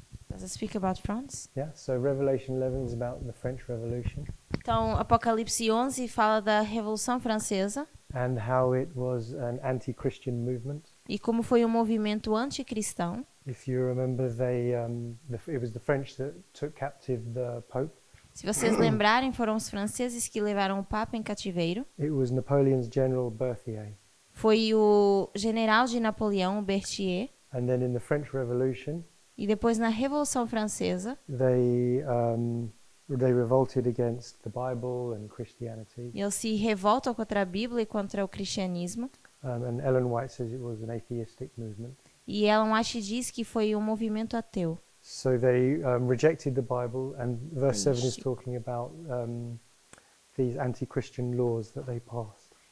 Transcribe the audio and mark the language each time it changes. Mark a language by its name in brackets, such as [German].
[English] Does it speak about France? Yeah, so Revelation 11 is about the French Revolution [Portuguese] Então, Apocalipse 11 fala da Revolução Francesa [English] and how it was an anti-Christian movement. [Portuguese] e como foi um movimento anticristão. [English] If you remember, it was the French that took captive the Pope. [Portuguese] Se vocês lembrarem, foram os franceses que levaram o Papa em cativeiro. [English] It was Napoleon's general Berthier. [Portuguese] Foi o general de Napoleão, Berthier. [English] And then in the French Revolution, [Portuguese] E depois, na Revolução Francesa, [English] they revolted against the Bible and Christianity. [Portuguese] eles se revoltam contra a Bíblia e contra o cristianismo. [English] And Ellen White says it was an atheistic movement. [Portuguese] E Ellen White diz que foi um movimento ateu. [English] So they rejected the Bible, and verse 7 is Ixi. talking about these anti-Christian laws that they passed.